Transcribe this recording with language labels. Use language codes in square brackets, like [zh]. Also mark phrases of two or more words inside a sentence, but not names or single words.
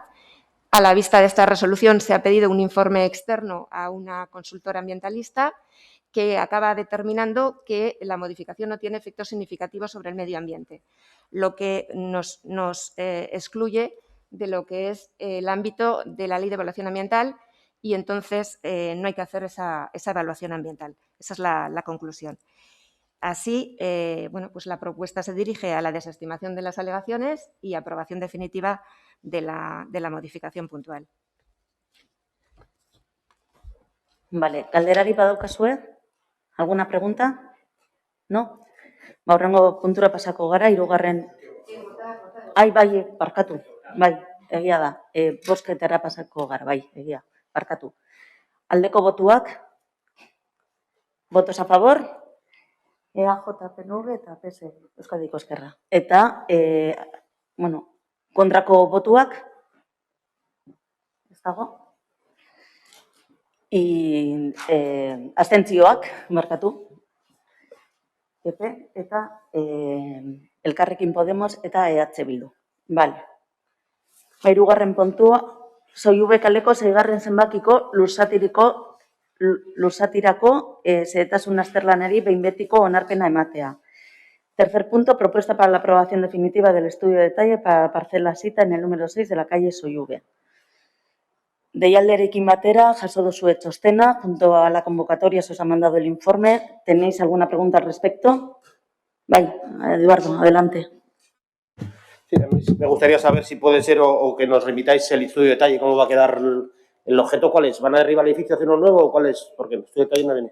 [es] A la vista de esta resolución se ha pedido un informe externo a una consultora ambientalista que acaba determinando que la modificación no tiene efectos significativos sobre el medio ambiente, lo que nos excluye de lo que es el ámbito de la Ley de Evaluación Ambiental y entonces no hay que hacer esa evaluación ambiental. Esa es la conclusión. Así, bueno, pues la propuesta se dirige a la desestimación de las alegaciones y aprobación definitiva de la modificación puntual. Vale, [eu] galderari badaukazue? [es] ¿Alguna pregunta? ¿No? [eu] Hurrengo puntura pasako gara, hirugarren. Ai, bai, barkatu. Bai, egia da. Bozketara pasako gara, bai, egia. Barkatu. Aldeko botuak? [es] Votos a favor? [eu] EAJ, PNV eta PS, Euskadiko Ezkerra. Eta, bueno, kontrako botuak? Ez dago? Abstentzioak, markatu. PP eta Elkarrekin Podemos eta EH Bildu. [es] Vale. [eu] Hirugarren puntua, Soiube kaleko 6. zenbakiko luzatirako xehetasun azterlanari behin betiko onarpena ematea. [es] Tercer punto, propuesta para la aprobación definitiva del estudio de detalle para la parcela sita en el número 6 de la calle Soiube. [eu] Deialdearekin batera, jaso duzue txostena, [es] junto a la convocatoria se os ha mandado el informe. ¿Tenéis alguna pregunta al respecto? Bai, Eduardo, adelante. Sí, a mí me gustaría saber si puede ser o que nos remitáis el estudio de detalle, cómo va a quedar el objeto, cuál es. ¿Van a derribar el edificio, hacer uno nuevo o cuál es? Porque el estudio de detalle no viene.